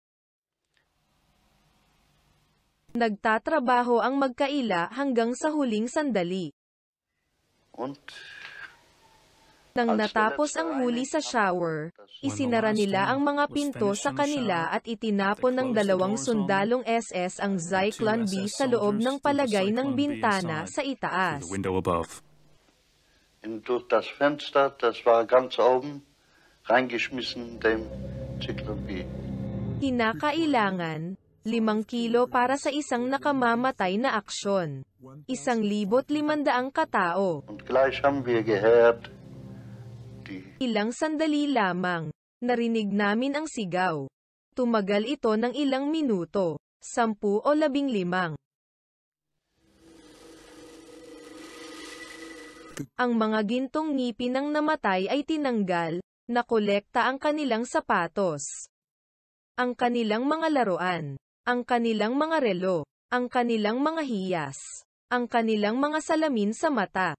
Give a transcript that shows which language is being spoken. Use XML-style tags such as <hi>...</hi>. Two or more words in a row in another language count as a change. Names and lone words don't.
<tl>Nagtatrabaho ang magkaila hanggang sa huling sandali. Nang natapos ang huli sa shower, isinara nila ang mga pinto sa kanila at itinapon ng 2 sundalong SS ang Zyklon B sa loob ng palagay ng bintana sa itaas.</tl> <de>Durch das Fenster, das war ganz oben, reingeschmissen dem Zyklon B.</de> <tl>Kinakailangan 5 kilo para sa isang nakamamatay na aksyon. 1,500 katao.</tl> <de>Und gleich haben wir gehört,</de> <tl>Ilang sandali lamang, narinig namin ang sigaw. Tumagal ito ng ilang minuto, 10 o 15. Ang mga gintong ngipin ng namatay ay tinanggal, nakolekta ang kanilang sapatos, ang kanilang mga laruan, ang kanilang mga relo, ang kanilang mga hiyas, ang kanilang mga salamin sa mata.</tl>